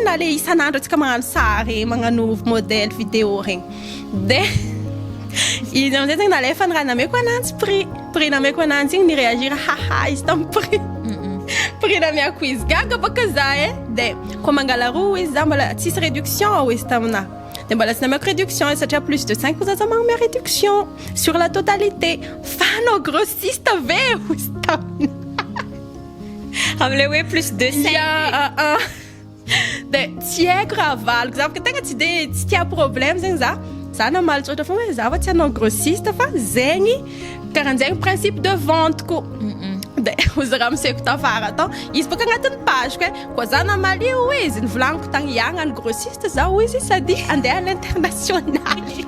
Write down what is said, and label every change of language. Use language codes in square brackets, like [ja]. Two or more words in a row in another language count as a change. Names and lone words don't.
[mg] na le isan'andro atsika magnano sary magnano [fr] modèle vidéo [mg] regny de izy amin'izay zegny nalefa ny raha nameko ananjy prix nameko ananjy igny niréagir haha izy tamin'ny prix namiako izy gaga baka za de koa mangala roa izy za mbola tsisy réduction izy tamina de mbola tsy nameko réduction satria [fr] plus de 5 [mg] za magnome [fr] réduction sur la totalité [mg] fanao grossiste veo izy tamina am'le hoe [fr] plus de 5 [mg] de tsy haiko raha valiko za fa tegna tsy tia problème zegny za namaly ohatra fogna hoe za fa tsy anao grossiste fa zegny karahan'zegny [fr] principe de vente [mg] ko de ozy raha miseko tafara tao izy baka agnatin'ny pageko koa za namaly io izy nivolaniko tagny iagnany grossiste zao izy sady andeha [fr] à l'international